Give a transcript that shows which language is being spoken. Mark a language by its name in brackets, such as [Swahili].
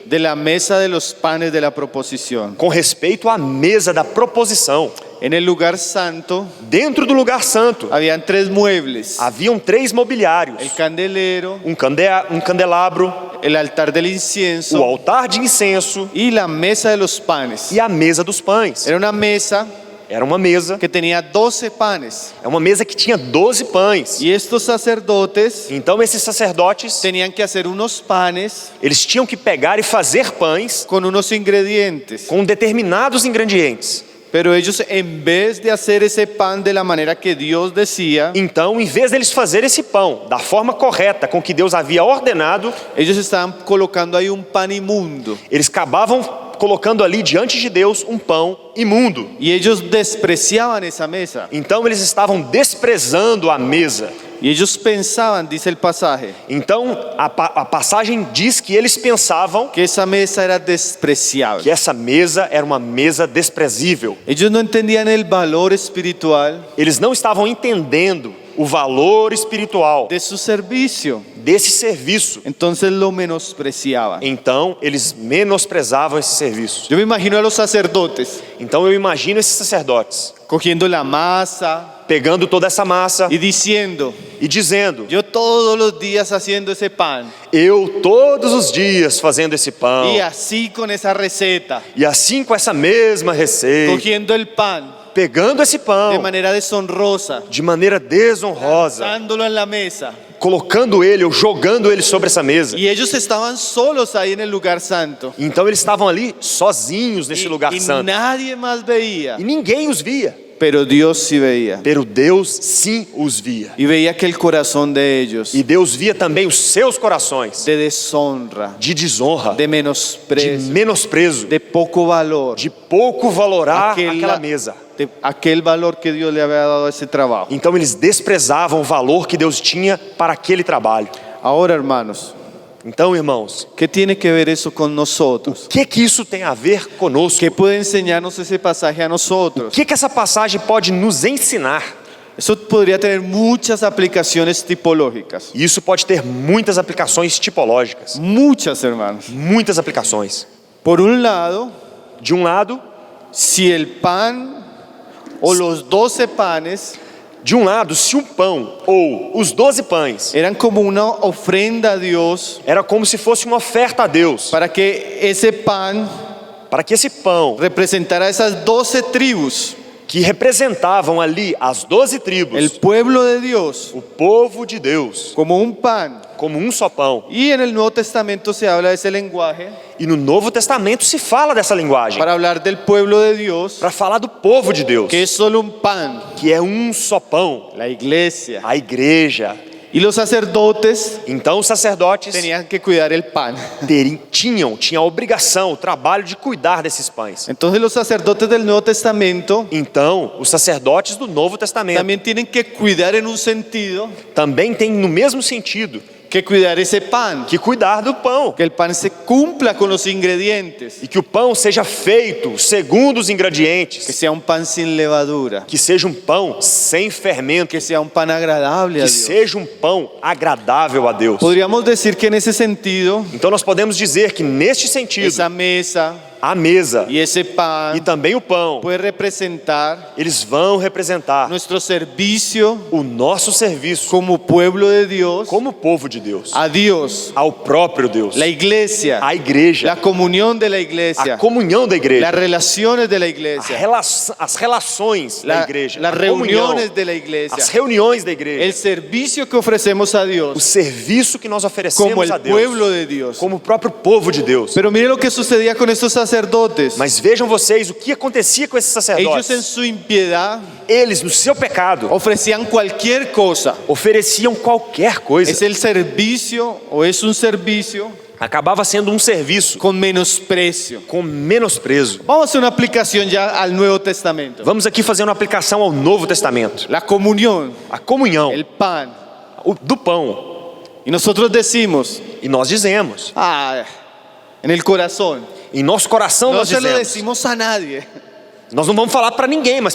[Spanish] de la mesa de los panes de la proposición. [Portuguese] com respeito à mesa da proposição. [Spanish] En el lugar santo [Portuguese] Dentro do lugar santo [Spanish] habían 3 muebles: [Portuguese] haviam 3 mobiliários: [Spanish] el candelero, [Portuguese] um candelabro, [Spanish] el altar del [Portuguese] o [Spanish] incienso [Portuguese] altar de incenso [Spanish] y la mesa de los panes. [Portuguese] e a mesa dos pães. [Spanish] Era una mesa [Portuguese] Era uma mesa, [Spanish] que tenía 12 panes. [Portuguese] é uma mesa que tinha 12 pães. [Spanish] Y estos sacerdotes [Portuguese] Então esses sacerdotes, [Spanish] tenían que hacer unos panes [Portuguese] eles tinham que pegar e fazer pães [Spanish] con unos ingredientes. [Portuguese] com determinados ingredientes. [Spanish] Pero ellos, en vez de hacer ese pan de la manera que Dios decía, [Portuguese] Então, em vez deles fazer esse pão da forma correta com que Deus havia ordenado, [Spanish] ellos estaban colocando ahí un pan inmundo. [Portuguese] eles acabavam colocando ali diante de Deus um pão imundo. [Spanish] Y ellos despreciaban esa mesa. [Portuguese] Então eles estavam desprezando a mesa. [Spanish] Y ellos pensaban, dice el pasaje, [Portuguese] Então a passagem diz que eles pensavam [Spanish] que esa mesa era despreciable. [Portuguese] que essa mesa era uma mesa desprezível. [Spanish] Ellos no entendían el valor espiritual [Portuguese] Eles não estavam entendendo o valor espiritual [Spanish] de su servicio. [Portuguese] desse serviço. [Spanish] Entonces lo menospreciaban. [Portuguese] Então eles menosprezavam esse serviço. [Spanish] Yo me imagino a los sacerdotes [Portuguese] Então eu imagino esses sacerdotes [Spanish] cogiendo la masa [Portuguese] pegando toda essa massa [Spanish] y diciendo: [Portuguese] e dizendo: [Spanish] yo todos los días haciendo ese pan, [Portuguese] eu todos os dias fazendo esse pão, [Spanish] y así con esa receta, [Portuguese] e assim com essa mesma receita, [Spanish] cogiendo el pan [Portuguese] pegando esse [Spanish] de [Portuguese] pão [Spanish] manera deshonrosa, [Portuguese] de maneira desonrosa, [Spanish] dándolo en la mesa. [Portuguese] colocando ele ou jogando ele sobre essa mesa. [Spanish] Y ellos estaban solos ahí en el lugar santo. [Portuguese] Então eles estavam ali sozinhos nesse lugar [Spanish] Y [Portuguese] santo. [Spanish] nadie más veía, [Portuguese] E ninguém os via. [Spanish] pero Dios sí veía. [Portuguese] Pero Deus sim os via. [Spanish] Y veía que el corazón de ellos, [Portuguese] E Deus via também os seus corações [Spanish] de deshonra, [Portuguese] de desonra, [Spanish] de [Portuguese] de [Spanish] menosprecio, [Portuguese] menosprezo, [Spanish] de poco valor, [Portuguese] de pouco valorar Aquela- aquela mesa. [Spanish] de aquel valor que Dios le había dado a esse trabajo. [Portuguese] Então eles desprezavam o valor que Deus tinha para aquele trabalho. [Spanish] Ahora, hermanos, [Portuguese] Então, irmãos, [Spanish] ¿qué tiene que ver eso con nosotros? [Portuguese] o que isso tem a ver conosco? [Spanish] ¿Qué puede enseñarnos ese pasaje a nosotros? [Portuguese] O que essa passagem pode nos ensinar? [Spanish] Eso podría tener muchas aplicaciones tipológicas. [Portuguese] E isso pode ter muitas aplicações tipológicas. [Spanish] Muchas, hermanos. [Portuguese] Muitas aplicações. [Spanish] Por un lado, [Portuguese] De um lado, [Spanish] si el pan o los 12 panes [Portuguese] se o pão ou os 12 pães [Spanish] eran como una ofrenda a Dios [Portuguese] era como se fosse uma oferta a Deus, [Spanish] para que ese pan [Portuguese] para que esse pão [Spanish] representara esas 12 tribus, [Portuguese] que representavam ali as 12 [Spanish] el [Portuguese] tribos, [Spanish] pueblo de Dios, [Portuguese] o povo de Deus, [Spanish] como un pan. [Portuguese] como um só pão. [Spanish] Y en el Nuevo Testamento se habla de ese lenguaje [Portuguese] E no Novo Testamento se fala dessa linguagem [Spanish] para hablar del pueblo de Dios, [Portuguese] para falar do povo de Deus, [Spanish] que es solo un pan, [Portuguese] que é um só pão, [Spanish] la iglesia. [Portuguese] a igreja. [Spanish] Y los sacerdotes [Portuguese] Então os sacerdotes [Spanish] tenían que cuidar el pan. [Portuguese] tinham a obrigação, o trabalho de cuidar desses pães. [Spanish] Entonces los sacerdotes del Nuevo Testamento [Portuguese] Então os sacerdotes do Novo Testamento [Spanish] también tienen que cuidar en un sentido [Portuguese] também têm no mesmo sentido [Spanish] que cuidar ese pan, [Portuguese] que cuidar do pão. [Spanish] que el pan se cumpla con los ingredientes, [Portuguese] E que o pão seja feito segundo os [Spanish] que [Portuguese] ingredientes. [Spanish] sea un pan sin levadura, [Portuguese] Que seja um pão sem fermento. [Spanish] que sea un pan agradable a [Portuguese] Que [Spanish] Dios. [Portuguese] seja um pão agradável a Deus. [Spanish] Podríamos decir que en ese sentido, [Portuguese] Então nós podemos dizer que neste sentido, [Spanish] esa mesa [Portuguese] a mesa [Spanish] y ese pan [Portuguese] e também o pão, [Spanish] puede representar [Portuguese] eles vão representar [Spanish] nuestro servicio [Portuguese] o nosso serviço [Spanish] como pueblo de Dios [Portuguese] como povo de Deus, [Spanish] a Dios, [Portuguese] ao próprio Deus, [Spanish] la iglesia, [Portuguese] a igreja, [Spanish] la comunión de la iglesia, [Portuguese] a comunhão da [Spanish] las [Portuguese] igreja, [Spanish] relaciones de la iglesia, [Portuguese] as relações da igreja, [Spanish] las [Portuguese] a comunhão, [Spanish] reuniones de la iglesia, [Portuguese] as reuniões da igreja, [Spanish] el servicio que ofrecemos a [Portuguese] o [Spanish] Dios [Portuguese] serviço que nós [Spanish] como [Portuguese] oferecemos [Spanish] el [Portuguese] a Deus, [Spanish] pueblo de Dios. [Portuguese] como o próprio povo de Deus. [Spanish] Pero mire lo que sucedía con estos sacerdotes. [Portuguese] Mas vejam vocês o que acontecia com esses [Spanish] Ellos en [Portuguese] sacerdotes. [Spanish] su impiedad [Portuguese] Eles, no seu pecado, [Spanish] ofrecían cualquier cosa. [Portuguese] ofereciam qualquer coisa. [Spanish] Es el servicio o es un servicio [Portuguese] Acabava sendo um serviço [Spanish] con menosprecio. [Portuguese] com menosprezo. [Spanish] Vamos a hacer una aplicación ya al Nuevo Testamento. [Portuguese] Vamos aqui fazer uma aplicação ao Novo Testamento. [Spanish] La comunión, [Portuguese] A comunhão [Spanish] el pan. [Portuguese] do pão. [Spanish] Y nosotros decimos, [Portuguese] E nós dizemos, [Spanish] en el corazón. [Portuguese] em nosso coração [Spanish] No [Portuguese] nós [Spanish] se lo [Portuguese] dizemos. [Spanish] decimos a nadie. [Portuguese] Nós não vamos falar para ninguém, mas